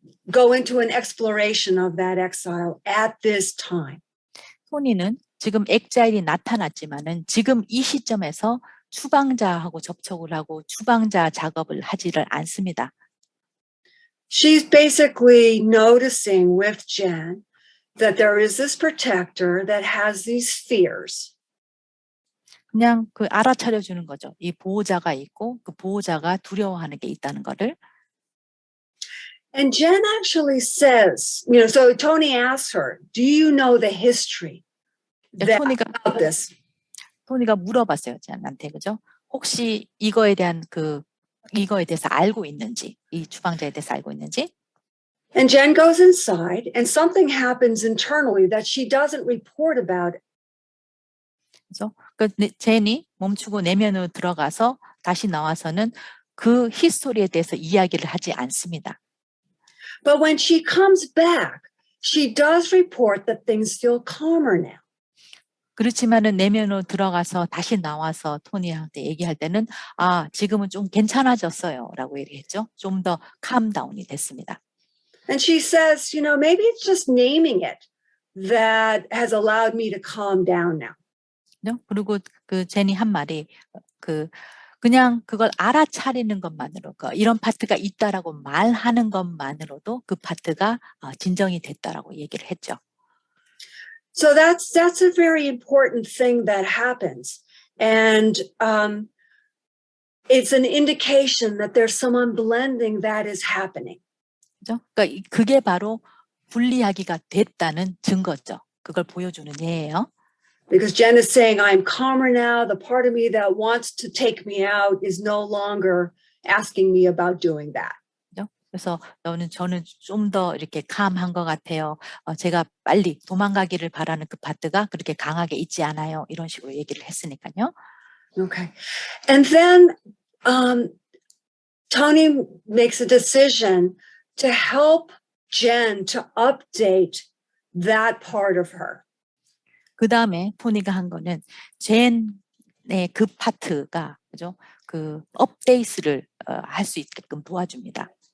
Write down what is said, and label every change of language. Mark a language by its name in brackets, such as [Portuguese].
[English] go into an exploration of that exile at this time. [Korean] 토니는 지금 엑자일이 나타났지만은 지금 이 시점에서 추방자하고 접촉을 하고 추방자 작업을 하지를 않습니다. [English] She's basically noticing with Jen that there is this protector that has these fears. [Korean] 그냥 그 알아차려 주는 거죠. 이 보호자가 있고 그 보호자가 두려워하는 게 있다는 거를. [English] And Jen actually says, you know, so Tony asks her, do you know the history about this? [Korean] 토니가 물어봤어요, 젠한테, 그죠? 혹시 이거에 대해서 알고 있는지, 이 추방자에 대해서 알고 있는지? [English] And Jen goes inside, and something happens internally that she doesn't report about. [Korean] 그죠? 그러니까 젠이 멈추고 내면으로 들어가서 다시 나와서는 그 히스토리에 대해서 이야기를 하지 않습니다. [English] But when she comes back, she does report that things feel calmer now. [Korean] 그렇지만은 내면으로 들어가서 다시 나와서 토니한테 얘기할 때는 지금은 좀 괜찮아졌어요라고 얘기했죠. 좀 더 캄다운이 됐습니다. [English] And she says, you know, maybe it's just naming it that has allowed me to calm down now. [Korean] 그리고 그 제니 한 말이 그냥 그걸 알아차리는 것만으로 이런 파트가 있다라고 말하는 것만으로도 그 파트가 진정이 됐다라고 얘기를 했죠. [English] So that's a very important thing that happens, and it's an indication that there's some unblending that is happening. [Korean] 그죠? 그러니까 그게 바로 분리하기가 됐다는 증거죠. 그걸 보여주는 예예요. [English] Because Jen is saying, I'm calmer now. The part of me that wants to take me out is no longer asking me about doing that. [Korean] 그래서 저는 좀 더 이렇게 캄한 것 같아요. 제가 빨리 도망가기를 바라는 그 파트가 그렇게 강하게 있지 않아요. 이런 식으로 얘기를 했으니까요. [English] Okay. And then Tony makes a decision to help Jen to update that part of her. [Korean] 그 다음에 토니가 한 거는 젠의 그 파트가 그죠? 그 업데이트를 할 수 있게끔 도와줍니다.